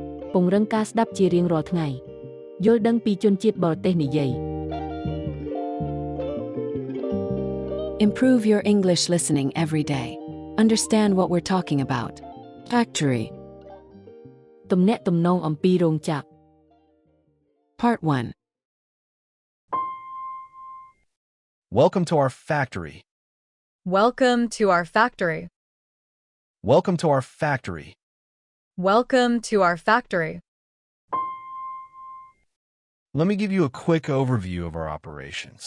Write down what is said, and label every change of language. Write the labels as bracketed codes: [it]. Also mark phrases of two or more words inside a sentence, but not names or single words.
[km] ពង្រឹងការស្ដាប់ជារៀងរាល់ថ្ងៃយល់ដឹងពីជនជាតិបរទេសនិយាយ [en] Improve your English listening every day. Understand what we're talking about. Factory. [km] ទំនាក់ទំនងអំពីរោងចក្រ [en] Part 1. Welcome to our factory. Welcome to our factory. Welcome to our factory. Welcome to our factory. Let me give you a quick overview of our operations.